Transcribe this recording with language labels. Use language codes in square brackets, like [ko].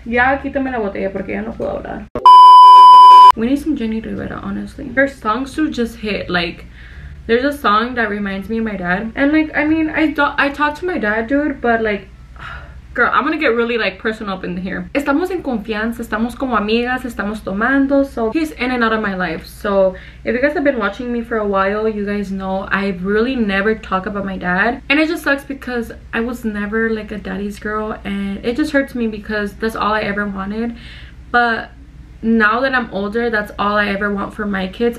[es] Ya quítame la botella porque ya no puedo hablar. [en] We need some Jenny Rivera, honestly. Her songs do just hit. Like, there's a song that reminds me of my dad. And like, I mean, I talk to my dad, dude, but like, girl, I'm gonna get really like personal up in here. [es] Estamos en confianza, estamos como amigas, estamos tomando. [en] So he's in and out of my life. So if you guys have been watching me for a while, you guys know I really never talk about my dad. And it just sucks because I was never like a daddy's girl, and it just hurts me because that's all I ever wanted. But now that I'm older, that's all I ever want for my kids.